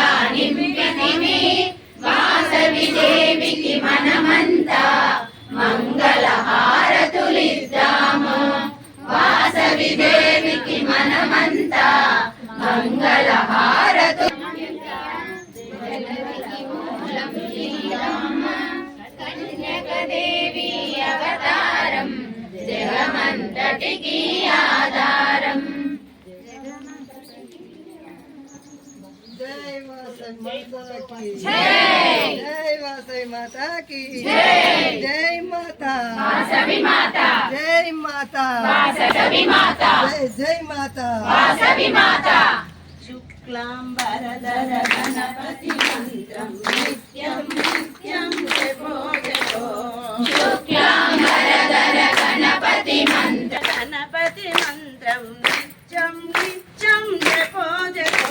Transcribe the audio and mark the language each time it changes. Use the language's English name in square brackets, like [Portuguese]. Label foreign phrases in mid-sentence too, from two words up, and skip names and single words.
[Telugu] నింపితివి వాసవి దేవికి మనమంతా మంగళ హారతులిద్దాము వాసవి దేవికి మనమంతా మంగళ హారతు కన్యక దేవి అవతారం జగమంతటికి ఆధారం [Hindi] जय वासवी माता की जय जय माता वासवी माता जय माता वासवी माता जय माता वासवी माता [Sanskrit] शुक्लांबरधर गणपति मंत्रम नित्यं नित्यं जपो जपो शुक्लांबरधर गणपति मंत्र गणपति मंत्रम नित्यं नित्यं जपो जपो